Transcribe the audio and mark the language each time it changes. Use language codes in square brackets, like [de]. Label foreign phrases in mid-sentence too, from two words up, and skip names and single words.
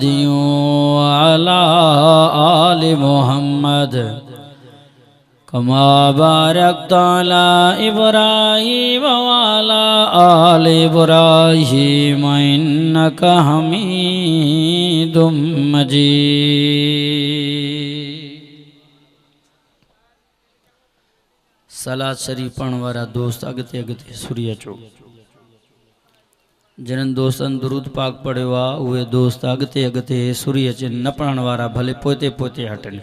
[ar] وعلى آل محمد كما باركت على إبراهيم وعلى آل إبراهيم إنك حميد مجيد. [sd] सलात शरीफ पढ़ण वारा दोस्त अगते अगते सुरी अचो। जिन्हनि दोस्तनि दुरूद पाक पढ़ियो आहे उहे दोस्त अगते अगते सुरी अचनि, न पढ़ण वारा भले पोते पोते हटनि।